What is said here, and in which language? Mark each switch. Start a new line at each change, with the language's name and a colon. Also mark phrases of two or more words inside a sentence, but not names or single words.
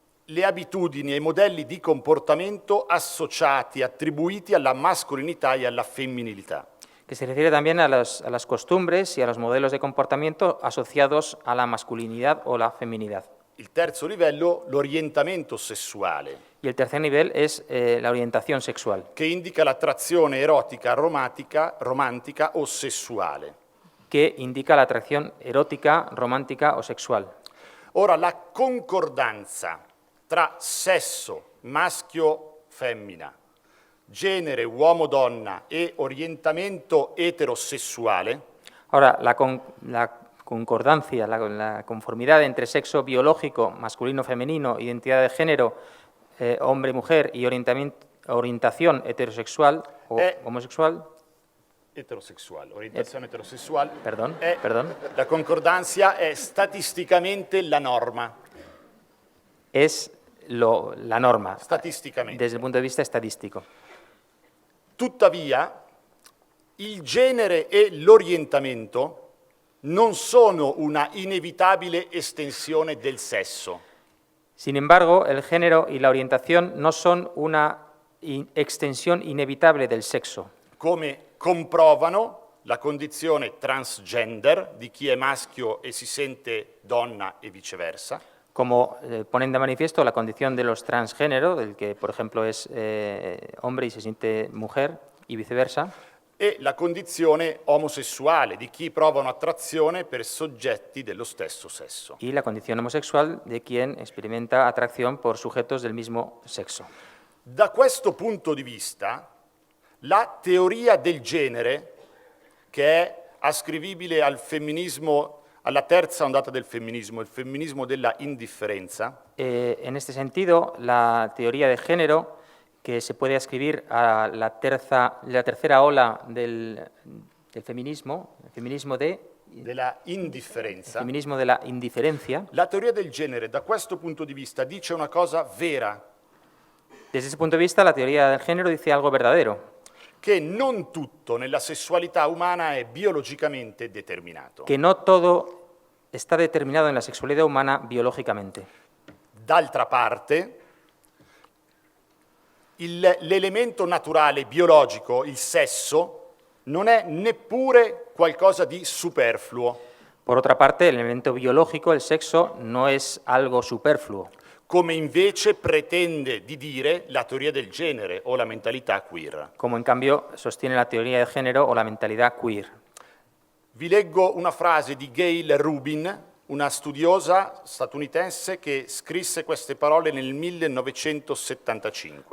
Italian: le abitudini e i modelli di comportamento associati, attribuiti alla mascolinità e alla femminilità.
Spanish: Que se refiere también a las costumbres y a los modelos de comportamiento asociados a la masculinidad o la feminidad.
Italian: Il terzo livello, l'orientamento sessuale,
Spanish: Y el tercer nivel es la orientación sexual,
Italian: che indica l'attrazione erotica, romantica o sessuale.
Spanish: que indica la atracción erótica, romántica o sexual.
Italian: Ora, la concordanza tra sesso, maschio-femmina, genere, uomo-donna e orientamento eterosessuale
Spanish: Ahora, la concordancia, la conformidad entre sexo biológico, masculino-femenino, identidad de género, hombre-mujer y orientación heterosexual o homosexual.
Italian: Eterosessuale, orientazione eterosessuale.
Spanish: Perdón.
Italian: La concordanza è statisticamente la norma.
Spanish: Es la norma,
Italian: Statisticamente.
Spanish: desde el punto de vista estadístico.
Italian: Tuttavia, il genere e l'orientamento non sono una inevitabile estensione del sesso.
Spanish: Sin embargo, el género y la orientación no son una extensión inevitable del sexo,
Italian: come comprovano la condizione transgender di chi è maschio e si sente donna e viceversa,
Spanish: como ponen de manifiesto la condición de los transgénero, del que, por ejemplo, es hombre y se siente mujer, y viceversa,
Italian: e la condizione omosessuale di chi prova un'attrazione per soggetti dello stesso sesso.
Spanish: y la condición homosexual de quien experimenta atracción por sujetos del mismo sexo.
Italian: Da questo punto di vista, la teoria del genere, che è ascrivibile al femminismo, alla terza ondata del femminismo, il femminismo della indifferenza,
Spanish: En este sentido, la teoría de género, que se puede ascribir a la tercera ola del feminismo, el feminismo
Italian: della indifferenza,
Spanish: feminismo de la indiferencia,
Italian: la teoria del genere, da questo punto di vista, dice una cosa vera,
Spanish: desde ese punto de vista, la teoría del género dice algo verdadero,
Italian: che non tutto nella sessualità umana è biologicamente determinato.
Spanish: que no todo está determinado en la sexualidad humana biológicamente.
Italian: D'altra parte, l'elemento naturale, biologico, il sesso, non è neppure qualcosa di superfluo,
Spanish: Por otra parte, el elemento biológico, el sexo, no es algo superfluo,
Italian: come invece pretende di dire la teoria del genere o la mentalità queer.
Spanish: como en cambio sostiene la teoría de género o la mentalidad queer.
Italian: Vi leggo una frase di Gail Rubin, una studiosa statunitense che scrisse queste parole nel 1975.